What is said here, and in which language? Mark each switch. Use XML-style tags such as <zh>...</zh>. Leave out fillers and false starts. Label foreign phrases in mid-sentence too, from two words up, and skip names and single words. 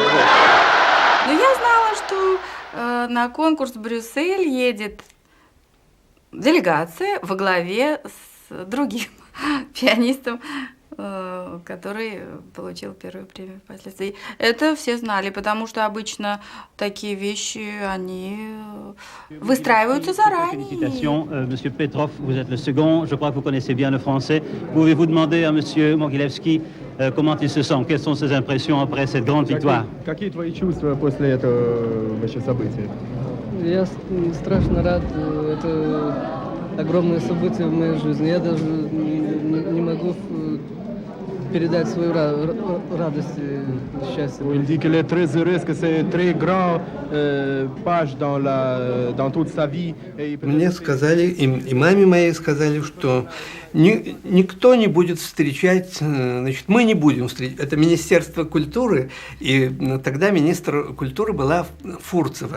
<ru>Но я знала, что на конкурс в Брюссель едет делегация во главе с другим пианистом, который получил первую премию впоследствии. Это все знали, потому что обычно такие вещи, они выстраиваются заранее.</ru> <fr>Félicitations, Monsieur Petrov, vous êtes le second. Je crois que vous connaissez bien le français. Pouvez-vous demander à Monsieur Mogilevski comment il se sent? Quelles sont ses impressions après cette grande victoire?</fr> <ru>Какие твои чувства после этого вообще события? Я страшно рад. Это огромное событие в моей жизни. Я даже не могу передать свою радость и счастье.</ru> <fr>Il dit qu'il est très heureux, que c'est une très grande page dans toute sa vie.</fr> <ru>Мне сказали, и маме моей сказали, что никто не будет встречать, значит, мы не будем встречать. Это Министерство культуры, и тогда министр культуры была Фурцева.</ru>